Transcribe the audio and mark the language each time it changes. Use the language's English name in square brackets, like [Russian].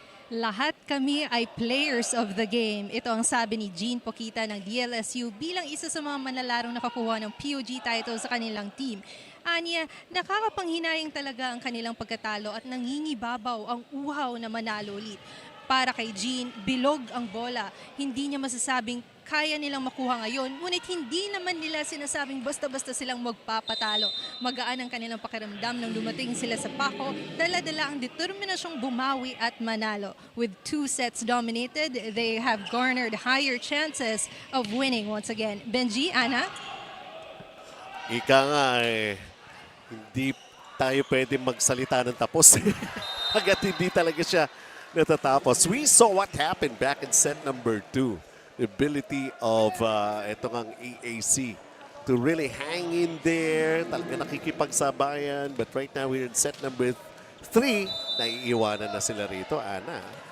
[Filipino] Lahat kami ay [English] players of the game. [Filipino] Ito ang sabi ni Jean Pokita ng DLSU bilang isa sa mga manalarong nakakuha ng POG title sa kanilang team. Anya, nakakapanghinayang talaga ang kanilang pagkatalo at nangingibabaw ang uhaw na manalo ulit. Para kay Jean, bilog ang bola. Hindi niya masasabing kaya nilang makuha ngayon, ngunit hindi naman nila sinasabing basta-basta silang magpapatalo. Magaan ang kanilang pakiramdam nang dumating sila sa pako, dala-dala ang determinasyong bumawi at manalo. [English] With 2 sets dominated, they have garnered higher chances of winning once again. Benji, Ana? [Filipino] Ika nga hindi tayo pwede magsalita ng tapos. Hanggat hindi talaga siya natatapos. [English] We saw what happened back in set number 2. The ability of itong ang EAC to really hang in there, [Filipino] talaga nakikipagsabayan. [English] But right now we're in set number 3. [Filipino] Naiiwanan na sila rito, [English] Ana.